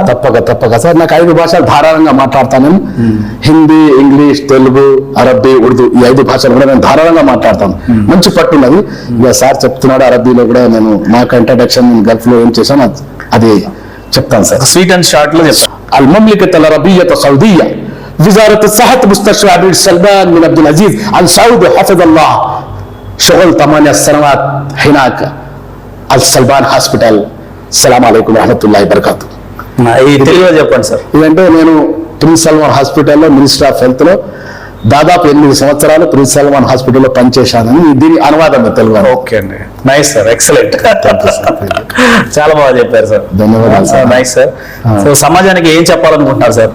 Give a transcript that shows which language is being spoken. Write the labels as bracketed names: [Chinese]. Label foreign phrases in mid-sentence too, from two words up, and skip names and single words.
[Telugu] తప్పక సార్. నాకు 5 భాషలు ధారాళంగా మాట్లాడతాను. హిందీ, ఇంగ్లీష్, తెలుగు, అరబ్బీ, ఉర్దూ ఈ 5 భాషలు కూడా నేను ధారాళంగా మాట్లాడతాను. మంచి పట్టున్నది. ఇక సార్ చెప్తున్నాడు అరబ్బీలో కూడా నేను నాకు ఇంట్రడక్షన్ గల్ఫ్ లో ఏం చేశాను అది చెప్తాను సార్. [English] sweet and short [Telugu] లో చెప్తాను. [Arabic] المملكة العربية السعودية وزارة الصحة مستشفى عبد سلمان بن عبد العزيز السعودي حفظ الله شغل 8 سنوات هناك السلمان هاسبيتال. السلام عليكم ورحمة الله وبركاته. [Telugu] తెలుగులో చెప్పండి సార్. ఇదంటే నేను ప్రిన్స్ సల్మాన్ హాస్పిటల్లో [English] minister of health [Telugu] లో దాదాపు 8 సంవత్సరాలు ప్రిన్స్ సల్మాన్ హాస్పిటల్లో పనిచేశానని దీని అనువాదం తెలుగు. ఓకే అండి, [English] nice sir, [Telugu] ఎక్సలెంట్. చాలా బాగా చెప్పారు సార్. ధన్యవాదాలు సార్. [English] nice sir. [Telugu] సో సమాజానికి ఏం చెప్పాలనుకుంటున్నారు సార్?